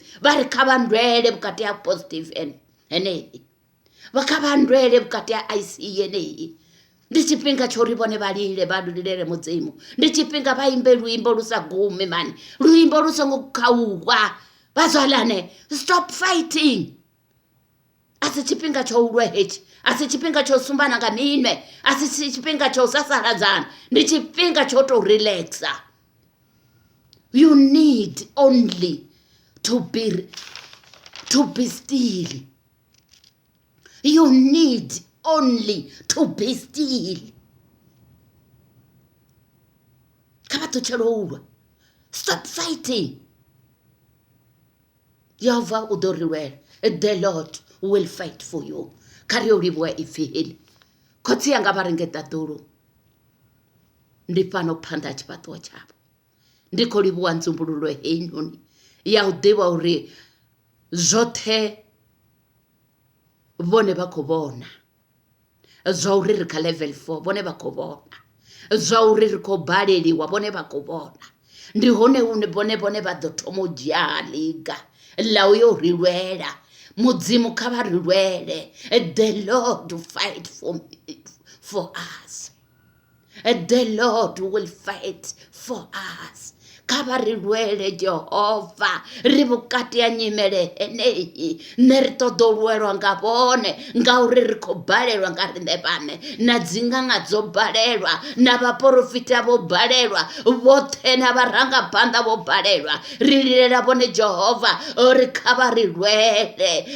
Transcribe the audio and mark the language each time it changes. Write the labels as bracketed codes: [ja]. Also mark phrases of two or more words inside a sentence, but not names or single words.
[ve] Vha ri kha vha ndwele vhukati ha positive heneyi. Vha kha vha ndwele vhukati ha IC yeneyi. Ndi tshifhinga tsho ri vhone vha lile vha lulele mudzimu. Ndi tshifhinga vha imbe luimbo lu sa gumi mani. Luimbo lu songo khauwa. Vhazwalane, [en] stop fighting. [ve] A si tshifhinga tsho ulwa hetshi. A si tshifhinga tsho sumbana nga minwe. A si tshifhinga tsho sasaladzana. Ndi tshifhinga tsho to relaxa. [en] You need only to be still. You need only to be still. [ve] Kha vha ṱutshele u lwa. [en] Stop fighting. [ve] Yehova u ḓo ri lwela. [en] The Lord will fight for you. [ve] Kha ri yo livhuwa ipfi heḽi. Khotsi yanga vha ri nge ṱaḓulu. Ndi fhano phanḓa ha tshifhaṱuwo tshavho. Ndi khou livhuwa nzumbululo heinoni ya u ḓivha uri zwoṱhe vhone vha khou vhona. Zwa uri ri kha level 4 vhone vha khou vhona. Zwa uri ri khou baleliwa vhone vha khou vhona. Ndi hone hune vhone vha ḓo thoma u dzhia ḽiga ḽa u yo ri lwela. Mudzimu kha vha ri lwele. [en] The Lord will fight for us. The Lord will fight for us. [ve] Kha vha ri lwele Jehova. Ri vhukati ha nyimele heneyi. Nṋe ri ṱoḓa u lwelwa nga vhone ngauri ri khou balelwa nga riṋe vhaṋe. Na dziṅanga dzo balelwa. Na vhaprofita vho balelwa. Vhoṱhe na vharangaphanḓa vho balelwa. Ri lilela vhone Jehova uri kha vha ri lwele.